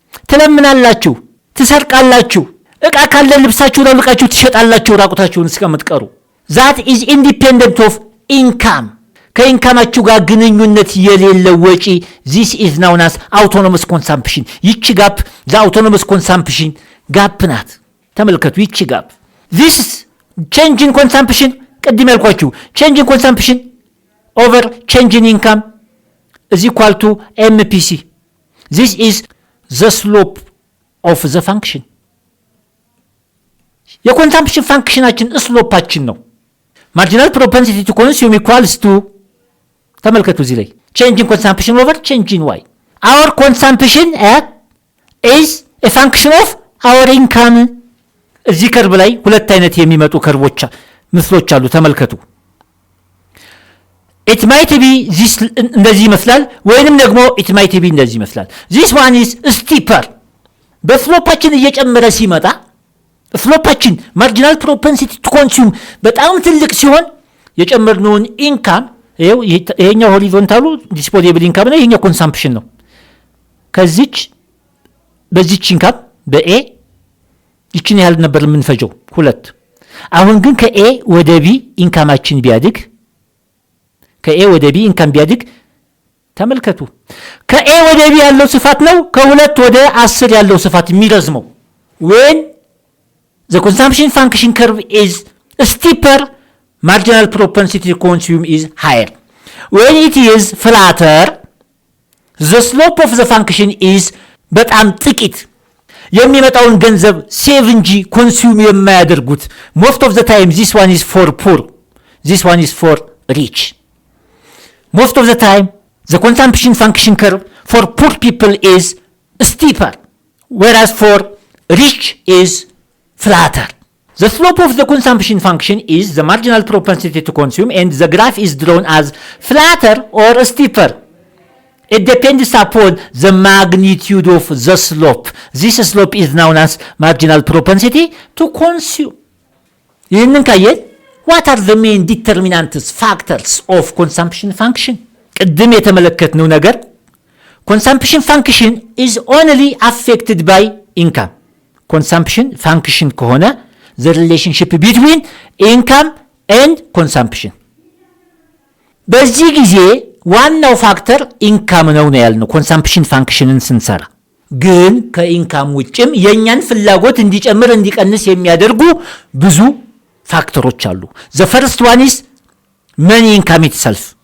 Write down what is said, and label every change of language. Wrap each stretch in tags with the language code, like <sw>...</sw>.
<am>ትለምናላችሁ፣ ትሰርቃላችሁ፣ ዕቃ ካለ ልብሳችሁ ለልቃችሁ ትሸጣላችሁ ራቁታችሁን እስከምትቀሩ።</am> <en>that is independent of income።</en> <am>ከኢንካማችሁ ጋር ግንኙነት የሌለው ወጪ</am> <en>this is known as autonomous consumption።</en> <am>ይቺ ጋፕ</am> <en>the autonomous consumption</en> <am>ጋፕ ናት። ተመልከቱ ይቺ ጋፕ</am> <en>this change in consumption</en> <am>ቅድም ያልኳችሁ</am> <en>change in consumption over change in income is equal to MPC. This is the slope of the function.</en> <am>የኮንሳምፕሽን ፋንክሽናችን ስሎፓችን ነው። ማርጂናል ፕሮፐንሲቲ ቱ ኮንሱም ኢኳልስ ቱ ተመልከቱ እዚህ ላይ</am> <en>change in consumption over change in y. Our consumption is a function of our income.</en> <am>እዚህ ከርብ ላይ ሁለት አይነት የሚመጡ ከርቦች ምስሎች አሉ ተመልከቱ።</am> <en>it might be this</en> <am>እንደዚህ ይመስላል ወይንም ደግሞ</am> <en>it might be</en> <am>እንደዚህ ይመስላል።</am> <en>this one is steeper.</en> <am>በስሎፓችን እየጨመረ ሲመጣ ስሎፓችን ማርጂናል ፕሮፐንሲቲ ቱ ኮንሱም በጣም ትልቅ ሲሆን የጨመርነውን ኢንካም ይሄኛው ሆሪዞንታሉ ዲስፖዚብል ኢንካም ነው፣ ይሄኛው ኮንሳምፕሽን ነው። ከዚች በዚች ኢንካም በኤ ይችን ያህል ነበር የምንፈጀው 2። አሁን ግን ከኤ ወደ ቢ ኢንካማችን ቢያድግ ከኤ ወደ ቢ ኢንካም ቢያድግ ተመልከቱ ከኤ ወደ ቢ ያለው ስፋት ነው ከ2 ወደ 10 ያለው ስፋት የሚረዝመው።</am> <en>when the consumption function curve is steeper, marginal propensity to consume is higher. When it is flatter, the slope of the function is</en> <am>በጣም ጥቂት የሚመጣውን ገንዘብ ሴቭ እንጂ ኮንሱም የማያደርጉት።</am> <en>most of the time this one is for poor, this one is for rich. Most of the time the consumption function curve for poor people is steeper, whereas for rich is flatter. The slope of the consumption function is the marginal propensity to consume, and the graph is drawn as flatter or steeper. It depends upon the magnitude of the slope. This slope is known as marginal propensity to consume.</en> <am>ይህንን ካየን</am> <en>what are the main determinants factors of consumption function?</en> <am>ቅድም የተመለከትነው ነገር</am> <en>consumption function is only affected by income.</en> <am>consumption function ከሆነ</am> <en>the relationship between income and consumption</en> <am>በዚህ ጊዜ ዋናው ፋክተር ኢንካም ነው ያልነው ኮንሳምፕሽን ፋንክሽንን ስንሰራ። ግን ከኢንካም ውጭም የኛን ፍላጎት እንዲጨምር እንዲቀንስ የሚያደርጉ ብዙ ፋክተሮች አሉ።</am> <en>the first one is money income itself.</en>